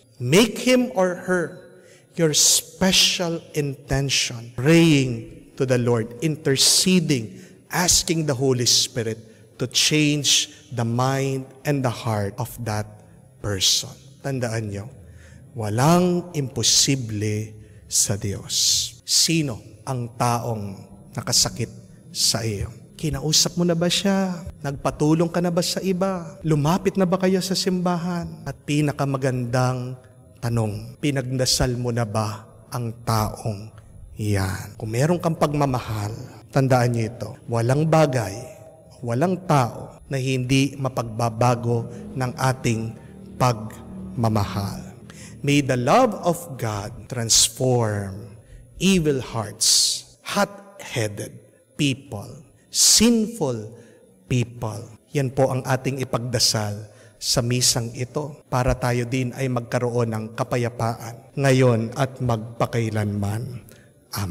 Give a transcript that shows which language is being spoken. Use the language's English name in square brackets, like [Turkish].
[English] Make him or her your special intention. Praying to the Lord, interceding, asking the Holy Spirit to change the mind and the heart of that person. [Filipino] Tandaan niyo, walang imposible sa Diyos. Sino ang taong nakasakit sa iyo? Kinausap mo na ba siya? Nagpatulong ka na ba sa iba? Lumapit na ba kayo sa simbahan? At pinakamagandang tanong, pinagdasal mo na ba ang taong yan? Kung meron kang pagmamahal, tandaan niyo ito, walang bagay, walang tao na hindi mapagbabago ng ating pagmamahal. [English] May the love of God transform evil hearts, hot-headed people, sinful people. [Filipino] Yan po ang ating ipagdasal sa misang ito para tayo din ay magkaroon ng kapayapaan ngayon at magpakailanman. Amen.